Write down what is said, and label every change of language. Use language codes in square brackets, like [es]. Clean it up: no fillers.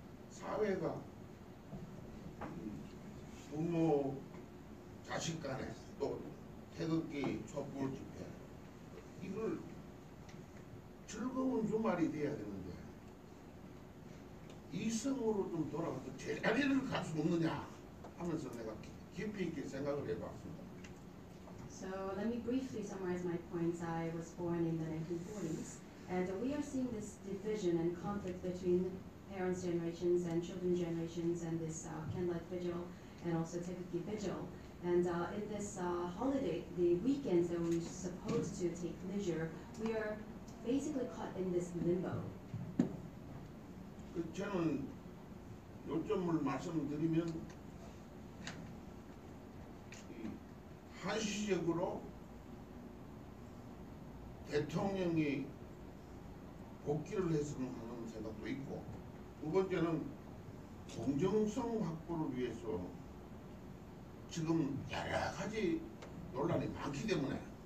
[ko] 사회가 부모, 자식 간에 또 태극기, 촛불 집회 이걸 즐거운 주말이 돼야 되는데 이성으로 좀 돌아가서 제자리를 갈 수 없느냐 하면서 내가 깊이 있게 생각을 해봤습니다. [en] So let me briefly summarize my points. I was born in the 1940s, and we are seeing this division and conflict between parents' generations and children's generations, and this candlelight vigil and also Taekuki vigil. And in this holiday, the weekends that we're supposed to take leisure, we are basically caught in this limbo. [ko] 저는 요점을 말씀드리면 한시적으로 대통령이 복귀를 했으면 하는 생각도 있고, 두 번째는 공정성 확보를 위해서 지금 여러 가지 논란이 많기 때문에